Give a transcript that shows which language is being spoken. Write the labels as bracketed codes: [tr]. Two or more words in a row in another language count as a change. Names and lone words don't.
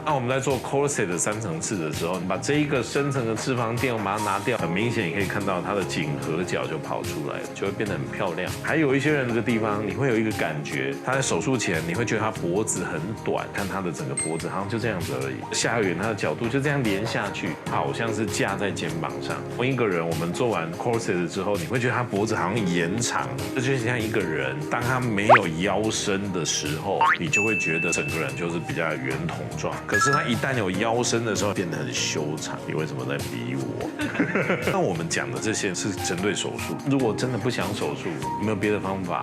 [zh] 那我們在做 corset 的3層次的時候，你把這一個深層的脂肪墊我把它拿掉，很明顯你可以看到它的頸合角就跑出来了，就會變得很漂亮。還有一些人這個地方你會有一個感覺，他在手術前你會覺得他脖子很短，看他的整個脖子好像就這樣子而已，下緣它的角度就這樣連下去，好像是架在肩膀上。同一個人我們做完 corset 之後，你會覺得他脖子好像延長，這就像一個人當他沒有腰身的時候，你就會覺得整個人就是比較圓筒狀。可是他一旦有腰身的時候，變得很修長。你為什麼在逼我？那我們講的這些是針對手術。如果真的不想手術，有沒有別的方法？